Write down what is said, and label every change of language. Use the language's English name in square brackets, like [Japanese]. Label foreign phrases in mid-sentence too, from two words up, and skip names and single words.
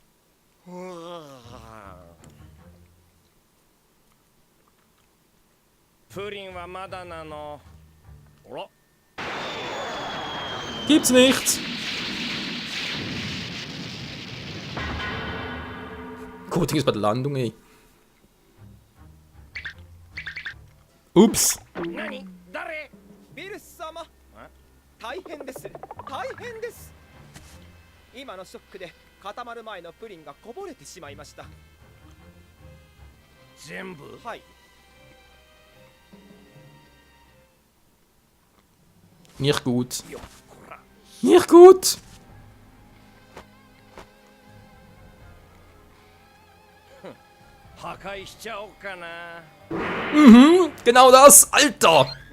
[German] Gibt's nicht. Coating ist bei der Landung, ey. Ups. [Japanese] 今のショックで固まる前のプリンがこぼれてしまいました。全部？はい。 [German] Nicht gut. Nicht gut. Mhm, genau das, Alter.